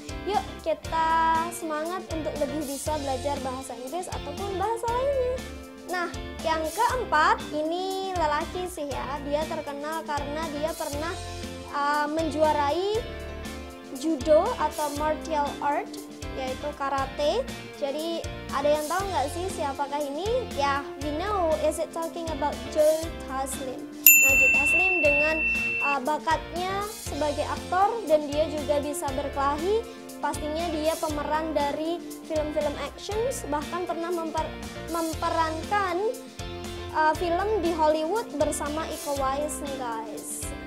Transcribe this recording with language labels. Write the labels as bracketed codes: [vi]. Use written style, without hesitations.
[id] Yuk kita semangat untuk lebih bisa belajar bahasa Inggris ataupun bahasa lainnya. Nah, yang keempat ini lelaki sih ya. Dia terkenal karena dia pernah menjuarai judo atau martial art, yaitu karate. Jadi ada yang tahu nggak sih siapakah ini? [en] Ya, we know, is it talking about Joe Taslim. [id] Nah, Joe Taslim dengan bakatnya sebagai aktor dan dia juga bisa berkelahi. Pastinya dia pemeran dari film-film action, bahkan pernah memperankan film di Hollywood bersama Iko Uwais nih guys.